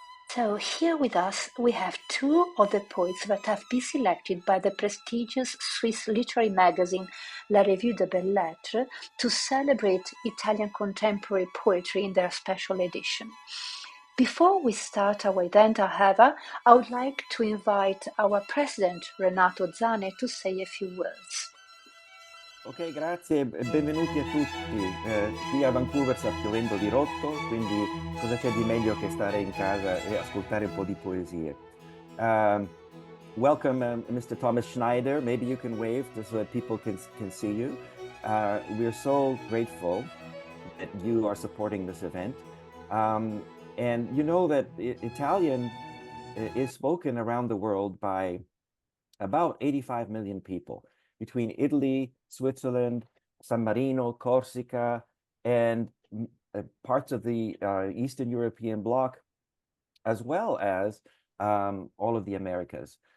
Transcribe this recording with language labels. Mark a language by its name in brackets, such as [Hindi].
[English] So here with us we have two of the poets that have been selected by the prestigious Swiss literary magazine La Revue de Belles-Lettres to celebrate Italian contemporary poetry in their special edition. Before we start our event, however, I would like to invite our president, Renato Zane, to say a few words. [Italian] Ok, grazie e benvenuti a tutti. Qui a Vancouver sta piovendo di rotto, quindi cosa c'è di meglio che stare in casa e ascoltare un po' di poesie. [English] Welcome, Mr. Thomas Schneider. Maybe you can wave so that people can see you. We're so grateful that you are supporting this event. And you know that Italian is spoken around the world by about 85 million people between Italy, Switzerland, San Marino, Corsica, and parts of the Eastern European bloc, as well as all of the Americas.